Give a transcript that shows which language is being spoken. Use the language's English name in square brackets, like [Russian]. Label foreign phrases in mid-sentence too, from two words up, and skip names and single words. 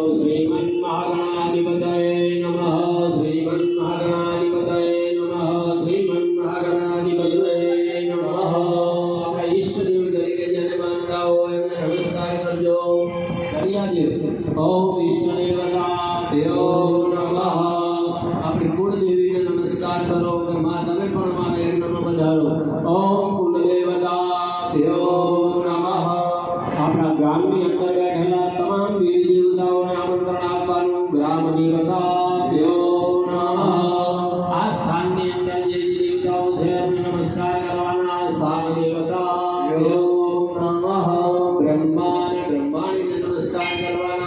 [Sanskrit] श्रीमन महागणाधिपतये नमः। श्रीमन महागणाधिपतये नमः। श्रीमन महागणाधिपतये नमः। [Gujarati] અપના ઇષ્ટ દેવ તરીકે જેને માનતા હો એમને નમસ્કાર કરજો। [Sanskrit] करिया देव ओम इष्ट देवताभ्यो नमः। [Gujarati] અપની કુળ દેવી ને નમસ્કાર કરો કે માં તમે પણ મારે એક નમઃ બધારો। [Sanskrit] ओम कुल देवताभ्यो नमः। [Gujarati] અપના ગામ ની અંદર બેઠેલા તમામ દેવી દેવતાઓને આમંત્રણ આપવાનું। [Sanskrit] ગ્રામ દેવતાભ્યો નમઃ। [Gujarati] આ સ્થાનની અંદર જે દેવતાઓ છે એમને નમસ્કાર કરવાના। [Sanskrit] સ્થાન દેવતાભ્યો નમઃ। [Gujarati] બ્રહ્મા અને બ્રહ્માણીને નમસ્કાર કરવાના।